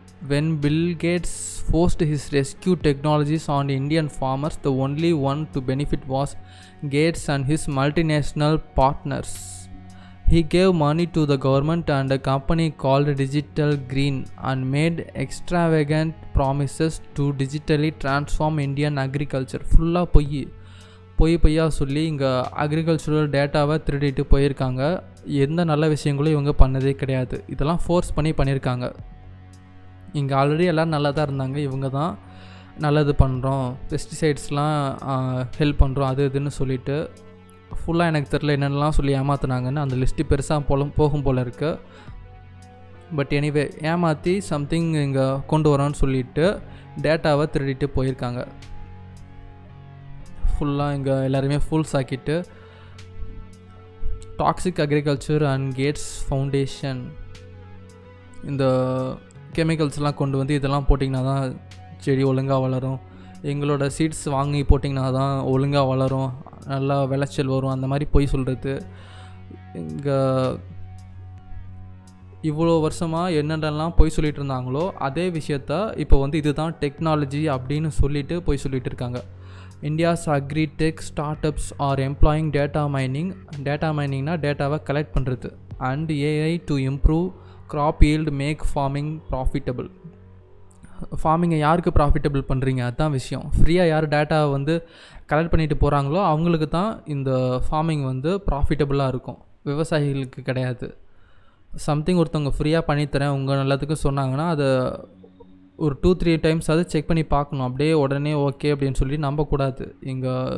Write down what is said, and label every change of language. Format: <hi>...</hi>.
<en>when Bill Gates forced his rescue technologies on Indian farmers, the only one to benefit was Gates and his multinational partners. He gave money to the government and a company called Digital Green and made extravagant promises to digitally transform Indian agriculture.</en> <ta>ஃபுல்லாக பொய்யா சொல்லி இங்கே agricultural டேட்டாவை திருடிட்டு போயிருக்காங்க. எந்த நல்ல விஷயங்களும் இவங்க பண்ணதே கிடையாது. இதெல்லாம் ஃபோர்ஸ் பண்ணியிருக்காங்க. இங்கே ஆல்ரெடி எல்லோரும் நல்லா தான் இருந்தாங்க, இவங்க தான் நல்லது பண்ணுறோம், பெஸ்டிசைட்ஸ்லாம் ஹெல்ப் பண்ணுறோம், அது இதுன்னு சொல்லிவிட்டு ஃபுல்லாக எனக்கு தெரில என்னென்னலாம் சொல்லி ஏமாற்றினாங்கன்னு. அந்த லிஸ்ட்டு பெருசாக போகும் போல் இருக்குது. பட் எனிவே, ஏமாற்றி சம்திங் இங்கே கொண்டு வரோன்னு சொல்லிவிட்டு டேட்டாவை திருடிட்டு போயிருக்காங்க. ஃபுல்லாக இங்கே எல்லாருமே ஃபுல்ஸ் ஆக்கிட்டு toxic agriculture and Gates foundation இந்த கெமிக்கல்ஸ்லாம் கொண்டு வந்து இதெல்லாம் போட்டிங்கன்னா தான் செடி ஒழுங்காக வளரும், எங்களோட சீட்ஸ் வாங்கி போட்டிங்கன்னா தான் ஒழுங்காக வளரும், நல்லா விளைச்சல் வரும், அந்த மாதிரி போய் சொல்கிறது. இங்கே இவ்வளோ வருஷமாக என்னென்னலாம் போய் சொல்லிகிட்டு இருந்தாங்களோ அதே விஷயத்த இப்போ வந்து இதுதான் டெக்னாலஜி அப்படின்னு சொல்லிட்டு போய் சொல்லிகிட்டு இருக்காங்க.</ta> <en>India's agri-tech startups are employing data</en> <ta>மைனிங்னா டேட்டாவை கலெக்ட் பண்ணுறது,</ta> <en>and AI to improve crop yield, make farming profitable.</en> <ta>ஃபார்மிங்கை யாருக்கு ப்ராஃபிட்டபிள் பண்ணுறீங்க, அதுதான் விஷயம். ஃப்ரீயாக யார் டேட்டாவை வந்து கலெக்ட் பண்ணிட்டு போகிறாங்களோ அவங்களுக்கு தான் இந்த ஃபார்மிங் வந்து ப்ராஃபிட்டபுளாக இருக்கும், விவசாயிகளுக்கு கிடையாது. சம்திங் ஒருத்தவங்க ஃப்ரீயாக பண்ணித்தரேன் உங்கள் நல்லதுக்கு சொன்னாங்கன்னா அதை ஒரு 2-3 டைம்ஸ் அது செக் பண்ணி பார்க்கணும். அப்படியே உடனே ஓகே அப்படின்னு சொல்லி நம்பக்கூடாது. இங்கே</ta>